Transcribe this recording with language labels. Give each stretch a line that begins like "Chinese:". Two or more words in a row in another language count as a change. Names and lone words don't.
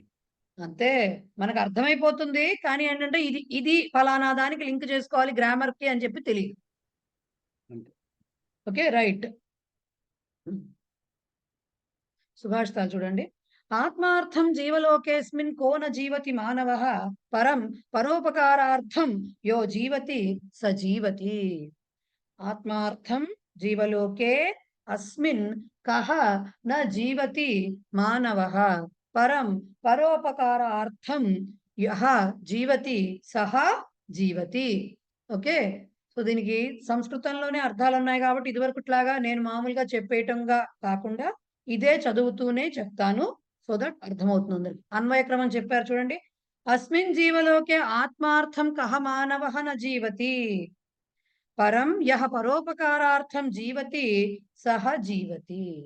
Telugu: అంతే, మనకు అర్థమైపోతుంది, కానీ ఏంటంటే ఇది ఇది ఫలానా దానికి లింక్ చేసుకోవాలి గ్రామర్ కి అని చెప్పి తెలియదు. అంతే.
English: okay, right.
Telugu: సుభాషితాలు చూడండి.
Sanskrit: ఆత్మార్థం జీవలోకేస్మిన్ కో న జీవతి మానవః పరం పరోపకారార్థం యో జీవతి స జీవతి. ఆత్మార్థం జీవలోకే అస్మిన్ కః న జీవతి మానవః పరం పరోపకారార్థం యః జీవతి సహ జీవతి.
English: okay, so
Telugu: దీనికి సంస్కృతంలోనే అర్థాలు ఉన్నాయి కాబట్టి ఇదివరకుట్లాగా నేను మామూలుగా చెప్పేయటంగా కాకుండా ఇదే చదువుతూనే చెప్తాను,
English: so that
Telugu: అర్థమవుతుంది. అన్వయక్రమం చెప్పారు చూడండి.
Sanskrit: అస్మిన్ జీవలోకే ఆత్మార్థం కహ మానవః న జీవతి పరం యః పరోపకారార్థం జీవతి సహ జీవతి.